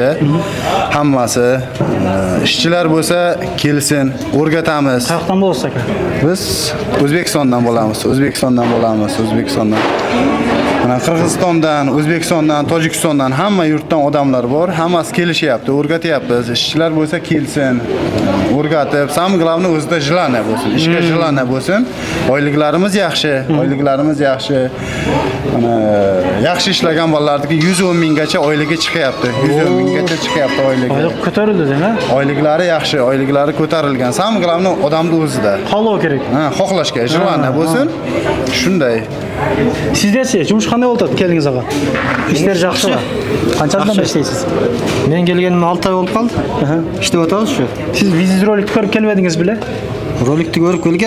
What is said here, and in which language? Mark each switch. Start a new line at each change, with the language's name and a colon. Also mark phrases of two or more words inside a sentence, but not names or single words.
Uzbek: Hammasi ishchilar bo'lsa kelsin, o'rgatamiz. Qayerdan bo'lasiz aka? Biz O'zbekistondan bo'lamiz. O'zbekistondan. Mana Qirg'izistondan, O'zbekistondan, Tojikistondan hamma yurtdan odamlar bor. Hammasi kelishyapti, o'rgatyapmiz. Ishchilar bo'lsa kelsin, o'rgatib,
Russian: самое главное
Uzbek: o'zida jilana bo'lsin, ishga jilana bo'lsin. Oyliklarimiz yaxshi. Mana yaxshi ishlagan bolalarniki 110 minggacha oyligi chiqyapti. 110 minggacha chiqyapti oyligi. Oylik ko'tarildi dema? Oyliklari yaxshi, oyliklari ko'tarilgan.
Russian: Самое главное
Uzbek: odamni o'zida. Xohlov kerak. Xohlashga, jilana bo'lsin. Shunday. Sizda-chi, jumush qanday bo'ldi keldingiz ağa? Ishlar yaxshimi? Qanchadan beri ishlaysiz? Men kelganim 6 oy bo'lib qoldi. Ishlab o'tamiz shu. Siz video rolikni ko'rib kelmadingiz bile? Rolikni ko'rib kelgan.